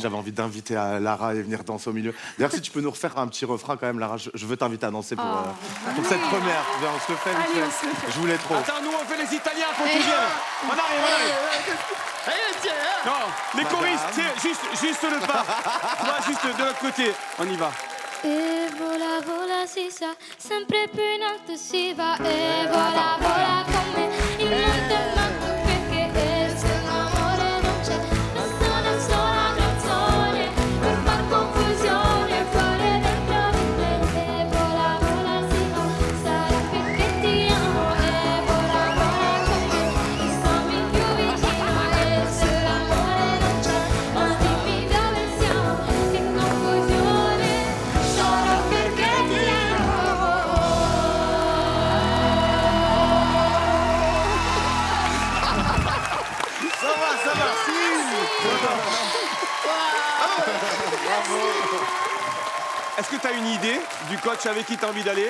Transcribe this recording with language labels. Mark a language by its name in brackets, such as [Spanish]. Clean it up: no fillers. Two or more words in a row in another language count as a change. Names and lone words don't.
[French] J'avais envie d'inviter Lara et venir danser au milieu. D'ailleurs, si tu peux nous refaire un petit refrain quand même, Lara, je veux t'inviter à danser pour cette première. Viens, on se le fait, Michel. Je voulais trop. Attends, nous on fait les Italiens, faut qu'ils viennent. On arrive. Non, les choristes, c'est juste le pas. Toi, juste de l'autre côté. On y va. [Italian] E vola, vola si sa, sempre più in alto si va. E vola, vola con me, il monte è manco perché se l'amore non c'è, basta una sola canzone per far confusione, fare dentro di me. E vola, vola si va, sarà perché ti amo. E vola, vola con me, stammi più vicino. E se l'amore non c'è, ma dimmi dove siamo, che confusione. [French] Ça va. Est-ce que tu as une idée du coach avec qui tu as envie d'aller?